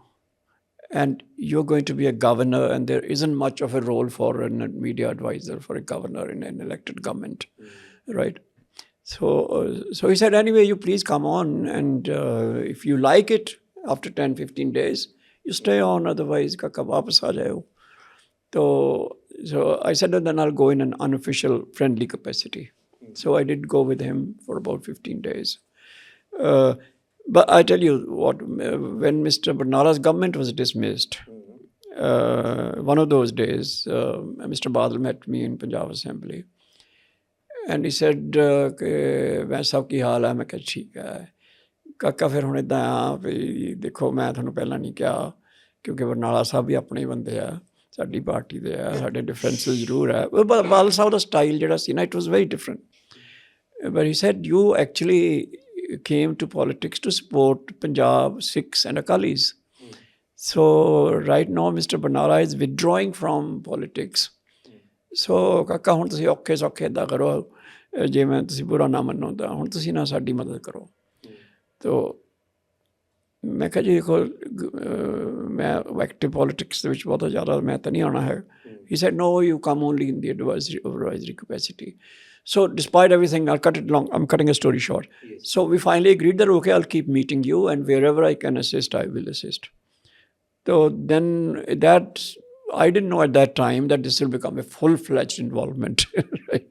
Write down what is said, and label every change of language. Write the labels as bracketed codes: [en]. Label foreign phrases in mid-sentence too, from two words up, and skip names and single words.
[en] And you're going to be a governor, and there isn't much of a role for a media advisor for a governor in an elected government, right? So he said, anyway, you please come on, and if you like it, after 10, 15 days, you stay on, otherwise, [pa] ਕਾਕਾ ਵਾਪਸ ਆ ਜਾਇਓ. [en] So I said, then I'll go in an unofficial friendly capacity. So I did go with him for about 15 days. But I tell you what, when Mr. Banala's government was dismissed, one of those days, Mr. Badal met me in Punjab Assembly. And he said, [pa] "ਮੈਂ ਸਬ ਕੀ ਹਾਲ ਹੈ?" ਮੈਂ ਕਿਹਾ ਠੀਕ ਹੈ ਕਾਕਾ ਫਿਰ ਹੁਣ ਇੱਦਾਂ ਆ ਭੀ ਦੇਖੋ ਮੈਂ ਤੁਹਾਨੂੰ ਪਹਿਲਾਂ ਨਹੀਂ ਕਿਹਾ ਕਿਉਂਕਿ ਬਰਨਾਲਾ ਸਾਹਬ ਭੀ ਆਪਣੇ ਹੀ ਬੰਦੇ ਆ ਸਾਡੀ ਪਾਰਟੀ ਦੇ ਆ ਸਾਡੇ ਡਿਫਰੈਂਸਿਸ ਜ਼ਰੂਰ ਹੈ ਬਾਦਲ ਸਾਹਬ ਦਾ ਸਟਾਈਲ ਜਿਹੜਾ ਸੀ ਨਾ [en] it was very different but he said you actually came to politics to support Punjab Sikhs and Akalis. So right now Mr. Banala is withdrawing from politics. [pa] So ਕਾਕਾ ਹੁਣ ਤੁਸੀਂ ਔਖੇ ਸੌਖੇ ਇੱਦਾਂ ਕਰੋ ਜੇ ਮੈਂ ਤੁਸੀਂ ਬੁਰਾ ਨਾ ਮੰਨੋ ਤਾਂ ਹੁਣ ਤੁਸੀਂ ਨਾ ਸਾਡੀ ਮਦਦ ਕਰੋ ਤੋ ਮੈਂ ਕਿਹਾ ਜੀ ਦੇਖੋ ਮੈਂ [en] active politics [pa] ਦੇ ਵਿੱਚ ਬਹੁਤ ਜ਼ਿਆਦਾ ਮੈਂ ਤਾਂ ਨਹੀਂ ਆਉਣਾ ਹੈ [en] he said no you come only in the advisory capacity. So despite everything, I'll cut it long. I'm cutting a story short. Yes. So we finally agreed that, okay, I'll keep meeting you and wherever I can assist, I will assist. So then that, I didn't know at that time that this will become a full-fledged involvement, right?